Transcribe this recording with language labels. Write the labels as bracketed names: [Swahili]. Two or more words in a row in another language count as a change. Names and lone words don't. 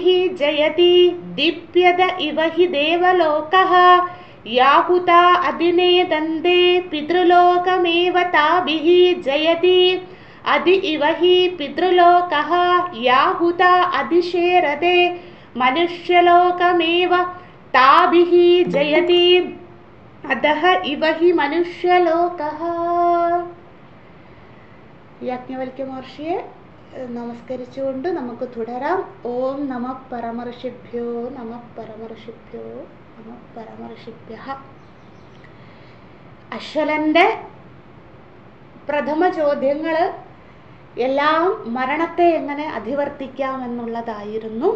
[Sanskrit] जयति दीप्यत इव हि देवलोकः याहुता अधिनेदन्ते पितृलोकमेव ताभिः जयति अधि इव हि पितृलोकः याहुता अधिशेरते मनुष्यलोकमेव ताभिः जयति अधः इव हि मनुष्यलोकः। [Malayalam] യാജ്ഞവൽക്യ മഹർഷിയെ നമസ്കരിച്ചുകൊണ്ട് നമുക്ക് തുടരാം. [Sanskrit] ഓം നമഃ പരമർഷിഭ്യോ നമഃ പരമർഷിഭ്യോ നമഃ പരമർഷിഭ്യഃ. [Malayalam] അശ്വലന്റെ പ്രഥമ ചോദ്യങ്ങൾ എല്ലാം മരണത്തെ എങ്ങനെ അധിവർത്തിക്കാമെന്നുള്ളതായിരുന്നു.